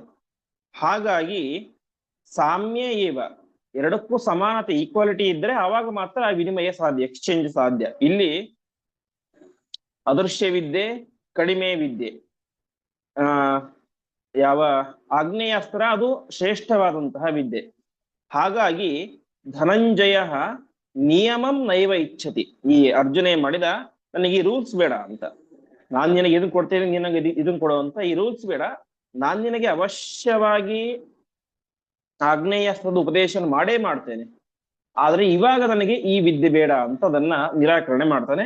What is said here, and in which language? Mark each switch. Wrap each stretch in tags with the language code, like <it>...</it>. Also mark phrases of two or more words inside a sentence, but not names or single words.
<kn>ಹಾಗಾಗಿ</kn> <sa>ಸಾಮ್ಯ ಏವ,</sa> <kn>ಎರಡಕ್ಕೂ ಸಮಾನತೆ, ಈಕ್ವಾಲಿಟಿ ಇದ್ರೆ ಆವಾಗ ಮಾತ್ರ ಆ ವಿನಿಮಯ ಸಾಧ್ಯ, ಎಕ್ಸ್ಚೇಂಜ್ ಸಾಧ್ಯ. ಇಲ್ಲಿ ಅದೃಶ್ಯ ವಿದ್ಯೆ ಕಡಿಮೆ ವಿದ್ಯೆ, ಯಾವ ಆಗ್ನೇಯಾಸ್ತ್ರ ಅದು ಶ್ರೇಷ್ಠವಾದಂತಹ ವಿದ್ಯೆ.</kn> <sa>ಹಾಗಾಗಿ ಧನಂಜಯ ನಿಯಮಂ ನೈವ ಇಚ್ಛತಿ.</sa> <kn>ಈ ಅರ್ಜುನ ಮಾಡಿದ, ನನಗೆ ಈ ರೂಲ್ಸ್ ಬೇಡ ಅಂತ, ನಾನ್ ನಿನಗೆ ಇದನ್ ಕೊಡ್ತೇನೆ, ನಿನಗೆ ಇದನ್ ಕೊಡುವಂತ ಈ ರೂಲ್ಸ್ ಬೇಡ, ನಾನ್ ನಿನಗೆ ಅವಶ್ಯವಾಗಿ ಆಗ್ನೇಯಾಸ್ತ್ರದ ಉಪದೇಶ ಮಾಡೇ ಮಾಡ್ತೇನೆ, ಆದ್ರೆ ಇವಾಗ ನನಗೆ ಈ ವಿದ್ಯೆ ಬೇಡ ಅಂತ ಅದನ್ನ ನಿರಾಕರಣೆ ಮಾಡ್ತಾನೆ.</kn>